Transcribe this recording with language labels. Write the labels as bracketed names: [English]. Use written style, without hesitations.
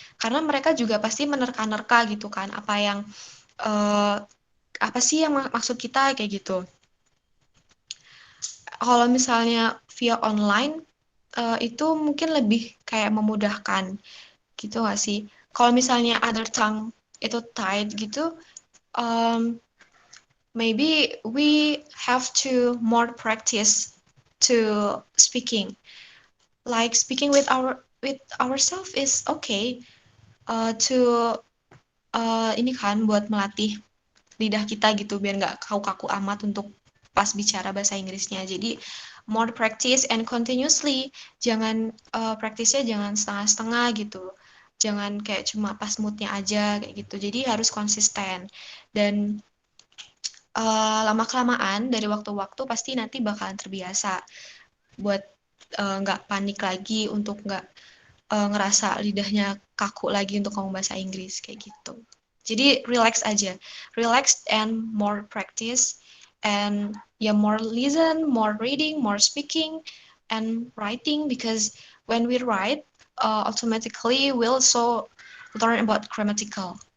[Indonesian] Karena mereka juga pasti menerka-nerka gitu kan, uh, apa sih yang maksud kita kayak gitu. Kalau misalnya via online, itu mungkin lebih kayak memudahkan gitu nggak sih? Kalau misalnya [English] other tongue [Indonesian] itu tight gitu, [English] um, maybe we have to more practice to speaking. Like speaking with ourselves is okay. [Indonesian] To ini kan buat melatih lidah kita gitu biar nggak kaku-kaku amat untuk pas bicara bahasa Inggrisnya. Jadi [English] more practice and continuously. [Indonesian] Jangan praktisnya jangan setengah-setengah gitu. Jangan kayak cuma pas moodnya aja kayak gitu. Jadi harus konsisten dan lama-kelamaan dari waktu-waktu pasti nanti bakalan terbiasa buat nggak panik lagi untuk nggak ngerasa lidahnya kaku lagi untuk ngomong bahasa Inggris kayak gitu. Jadi relax aja, [English] relax and more practice and yeah, more listen, more reading, more speaking and writing because when we write, automatically we'll also learn about grammatical.